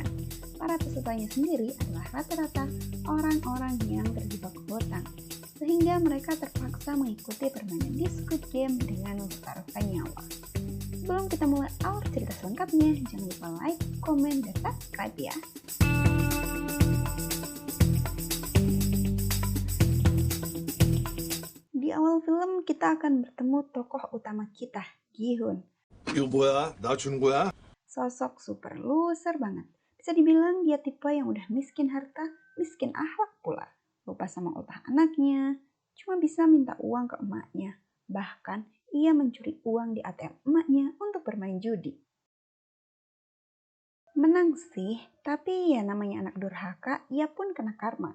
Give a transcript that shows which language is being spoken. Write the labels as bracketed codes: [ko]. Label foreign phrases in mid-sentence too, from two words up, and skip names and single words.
[id] Para pesertanya sendiri adalah rata-rata orang-orang yang terjebak hutang, sehingga mereka terpaksa mengikuti permainan di Squid Game dengan taruhan nyawa. Sebelum kita mulai alur cerita selengkapnya, jangan lupa like, komen, dan subscribe ya. Di awal film kita akan bertemu tokoh utama kita, Gi-hun. [ko] 이거 뭐야? 나 주는 거야? [id] Sosok [en] super loser [id] banget. Bisa dibilang dia tipe yang udah miskin harta, miskin akhlak pula. Lupa sama ultah anaknya, cuma bisa minta uang ke emaknya. Bahkan ia mencuri uang di ATM emaknya untuk bermain judi. Menang sih, tapi ya namanya anak durhaka, ia pun kena karma.